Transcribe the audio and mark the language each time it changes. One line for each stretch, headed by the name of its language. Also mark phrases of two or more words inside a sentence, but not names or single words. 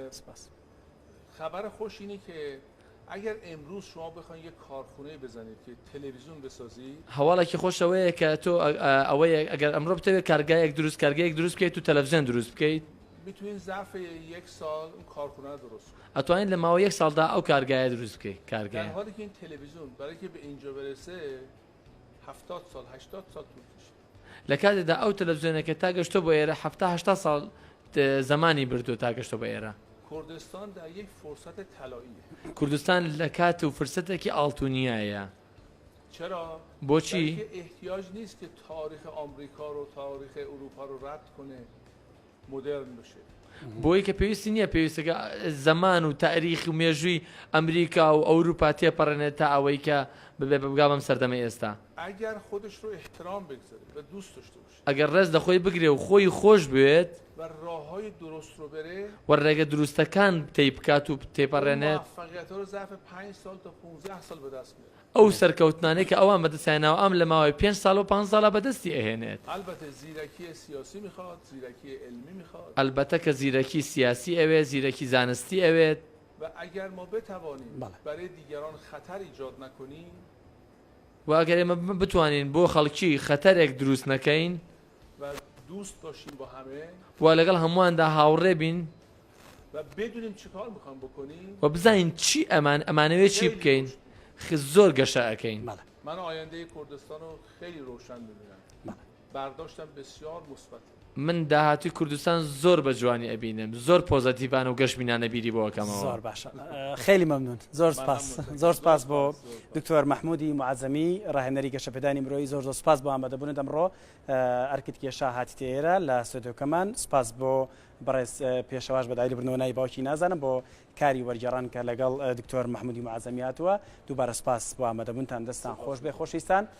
Persian: خبر خوش اینه که اگر امروز شما بخواید یک کارخونه بزنید که تلویزیون بسازید
Central Kurdish: هەواڵێکی خۆشەوەیە کە تۆ ئەوەیە ئەگەر ئەمڕۆ بتەوێت کارگایەک دروست بکەیت و تەلەڤیزیۆن دروست بکەیت
Persian: میتونید ظرف یک سال اون کارخونه رو درست کنید
Central Kurdish: ئەتوانیت لە ماوەی یەک ساڵدا ئەو کارگایە دروست بکەیت کارگایە
Persian: در حالی که این تلویزیون برای که به اینجا برسه 70 سال 80 سال طول کشید
Central Kurdish: لە کاتێکدا ئەو تەلەڤیزیۆنەکە تا گەشتۆ بۆ ئێرە 70 ساڵ زمانی بردو تا گەشتۆ بە ئێرە
Persian: کردستان در یک فرصت طلاییه
Central Kurdish: کوردستان لە کات و فرسەتێکی ئاڵتونیایە
Persian: چرا
Central Kurdish: بۆچی
Persian: احتیاج نیست که تاریخ آمریکا رو تاریخ اروپا رو رد کنه مدرن بشه
Central Kurdish: بۆی کە پێویستی نییە پێویستەکە زەمان و تاریخ و مێژووی ئەمریکا و ئەوروپا تێپەڕێنێت تا ئەوەی کە ببێ بگا بەم سەردەمە ئێستا
Persian: اگر خودش رو احترام بگذاره و دوست داشته باشه
Central Kurdish: ئەگەر ڕێز دەخۆی بگرێ و خۆی خۆش بێت
Persian: و راههای درست رو بره
Central Kurdish: و ڕێگە دروستەکان تێی بکات و تێپەڕێنێت
Persian: موفقیت‌ها رو ظرف 5 سال تا 15 سال به دست میاره
Central Kurdish: ئەو سەرکەوتنانەی کە ئەوان بەدەستیانەوە ئەم لە ماوەی 5 ساڵ و 5 ساڵە بەدەستی ئەهێنێت
Persian: البته زیرکی سیاسی میخواد زیرکی علمی میخواد
Central Kurdish: ئەلبەتە کە زیرەکی سیاسی ئەوێت زیرەکی زانستی ئەوێت
Persian: و اگر ما بتوانیم برای دیگران خطر ایجاد نکنیم
Central Kurdish: و ئەگەر ئێمە بتوانین بۆ خەڵکی خەتەرێک دروست نەکەین
Persian: و دوست باشیم با همه
Central Kurdish: و لەگەڵ هەموواندا هاوڕێ بین
Persian: و بدونیم چیکار میخوام بکنیم
Central Kurdish: و بزانین چی ئەمانەوێت چی بکەین زۆر گەشە ئەەکەین
Persian: من آینده کردستان رو خیلی روشن می‌بینم برداشتم بسیار مثبته
Central Kurdish: من داهاتوی کوردستان زۆر بە جوانی ئەبینم زۆر پۆزەتیڤانە و گەشتبینانە بیری بۆ ئەەکەمەوە. زۆر باشە
Persian: خیلی مەمنون
Central Kurdish: زۆر سپاس زۆر سپاس بۆ دکتۆر مححمودی معزەمی ڕاهێنەری گەشەپێدانی مرۆیی زۆر سپاس بۆ ئامادەبوون دەمڕۆ ئەرکت کێشا هاتیتە ئێرە لە سودۆکەمان سپاس بۆ بەڕێز پێشەواش بەدایلی بردنەوەی باوکی نازانم بۆ کاری وەرگێڕان کە لەگەڵ دکتۆر مححمودی معزەمی هاتووە دووبارە سپاس بۆ ئامادەبوونتان دەستان خۆش بێ خۆشویستان.